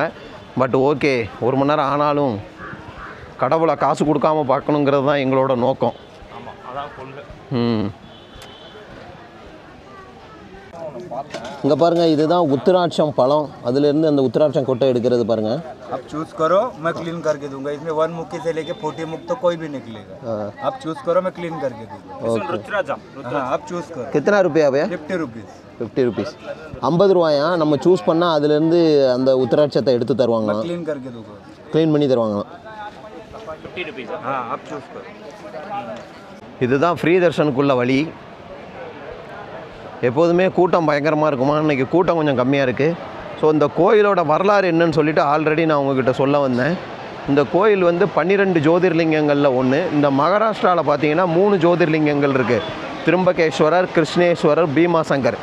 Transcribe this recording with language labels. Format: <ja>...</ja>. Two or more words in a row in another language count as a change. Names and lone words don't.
<en>but okay,</en> <ta>1 மணி நேரம் ஆனாலும் கடவுளை காசு கொடுக்காம பார்க்கணுங்கிறது தான் எங்களோட நோக்கம். இங்கே பாருங்கள், இதுதான் உத்திராட்சம் பழம். அதுலேருந்து அந்த உத்திராட்சம் கொட்டை எடுக்கிறது பாருங்கள்.</ta> <hi>आप चूज करो, मैं क्लीन करके दूंगा. इसमें 1 मुक्की से लेके 40 मुक्की तो कोई भी निकलेगा. आप चूज करो, मैं क्लीन करके दूंगा. हाँ, आप चूज करो. कितना रुपया भैया?</hi> <en>50 रुपीज़.</en> <ta>50 रुपीஸ். 50 ரூபாயா? நம்ம சூஸ் பண்ணால் அதுலேருந்து அந்த உத்திராட்சத்தை எடுத்து தருவாங்க,</ta> <hi>क्लीन करके दूंगा,</hi> <ta>க்ளீன் பண்ணி தருவாங்க.</ta> <en>50 रुपीज़.</en> <hi>हाँ, आप चूज करो.</hi> <ta>இதுதான் ஃப்ரீ தர்ஷனுக்குள்ள வழி. எப்போதுமே கூட்டம் பயங்கரமாக இருக்குமா, இன்றைக்கி கூட்டம் கொஞ்சம் கம்மியாக இருக்குது. ஸோ இந்த கோயிலோட வரலாறு என்னன்னு சொல்லிவிட்டு ஆல்ரெடி நான் உங்ககிட்ட சொல்ல வந்தேன். இந்த கோயில் வந்து 12 ஜோதிர்லிங்கங்களில் ஒன்று. இந்த மகாராஷ்டிராவில் பார்த்தீங்கன்னா 3 ஜோதிர்லிங்கங்கள் இருக்குது. திரும்பகேஸ்வரர், கிருஷ்ணேஸ்வரர், பீமாசங்கர்.</ta>